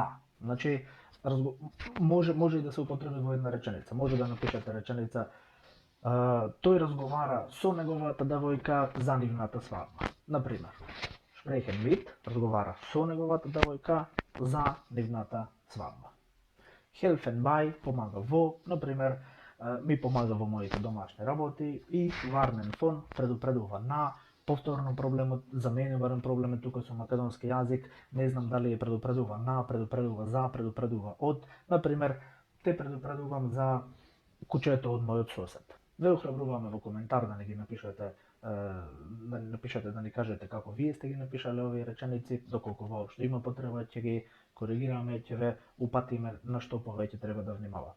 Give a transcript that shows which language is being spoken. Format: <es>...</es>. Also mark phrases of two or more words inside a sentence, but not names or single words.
<mk>Значи може и да се употреби во една реченица. Може да напишете реченица тој разговара со неговата девојка за нивната свадба. Например,</mk> <de>sprechen mit</de> <mk>разговара со неговата девојка за нивната свадба.</mk> <de>Helfen bei</de> <mk>помага во, например, ми помага во моите домашни работи, и</mk> <de>warnen von</de> <mk>предупредува на. Повторно проблемот, за мене барем проблемот тука со македонски јазик, не знам дали е предупредува на, предупредува за, предупредува од. Например, те предупредувам за кучето од мојот сосед. Ве охрабруваме во коментар да ни ги напишете, да ни кажете како вие сте ги напишале овие реченици, доколку воопшто има потреба ќе ги коригираме, ќе ве упатиме на што повеќе треба да внимавате.</mk>